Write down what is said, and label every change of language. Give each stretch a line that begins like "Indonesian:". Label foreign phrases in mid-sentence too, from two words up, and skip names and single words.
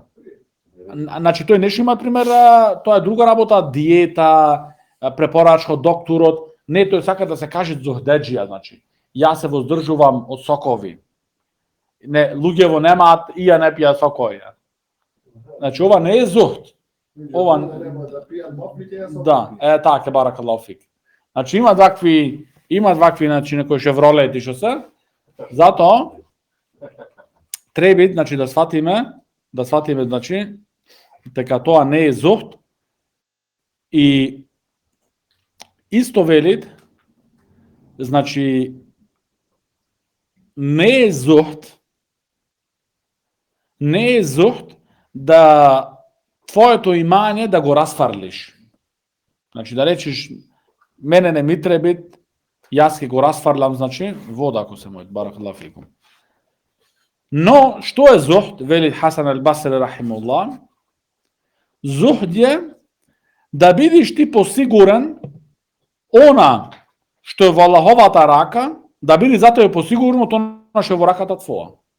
Macedonian: Значи, тој нешто има, пример, тоа е друга работа, диета, препорачка од докторот. Не, тој сака да се каже зухдеджија, значи. Јас се воздржувам од сокови. Не, луѓево немаат и ја не пијат сокови. Значи, ова не е зухд. Ова да, така,
Arabic: بارك الله فيك.
Macedonian: Значи има такви Имат вакви, значи, некои шевролети што се. Затоа треба, значи, да сватиме, значи, дека тоа не е зухд и исто велит, значи, не е зухд да твоето имање да го расфарлиш. Значи, да речеш, мене не ми треба, јас ќе го расфарлам, значи, вода ако се мојот,
Arabic: بارك الله فيكم.
Macedonian: Но, што е зухд, вели Хасан ал-Басри рахимуллах, зухд е да бидиш ти посигурен она што е во Аллаховата рака, да биде затоа е посигурно тоа што е во раката твоја.